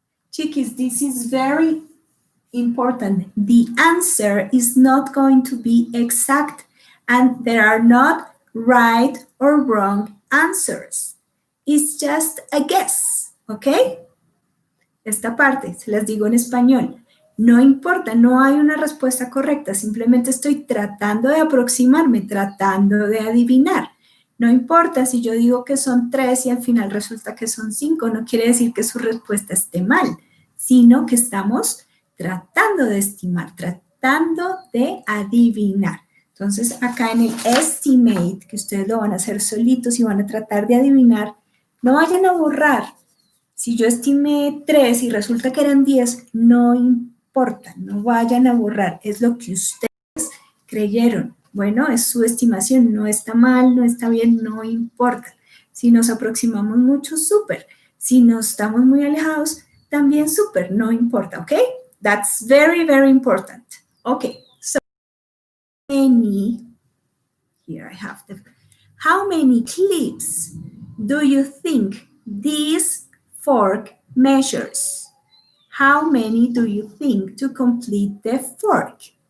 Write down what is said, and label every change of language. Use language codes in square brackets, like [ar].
[en] Chiquis, this is very important. The answer is not going to be exact, and there are not right or wrong answers. It's just a guess, ¿ok? [es] Esta parte, se las digo en español. No importa, no hay una respuesta correcta, simplemente estoy tratando de aproximarme, tratando de adivinar. No importa si yo digo que son 3 y al final resulta que son 5, no quiere decir que su respuesta esté mal, sino que estamos tratando de estimar, tratando de adivinar. Entonces, acá en el estimate, que ustedes lo van a hacer solitos y van a tratar de adivinar, no vayan a borrar. Si yo estimé 3 y resulta que eran 10, no importa, no vayan a borrar, es lo que ustedes creyeron. Bueno, es su estimación, no está mal, no está bien, no importa. Si nos aproximamos mucho, súper. Si nos estamos muy alejados, también súper, no importa, ¿ok? [en] That's very, very important. Okay, so here I have how many clips do you think this fork measures? How many do you think to complete the fork?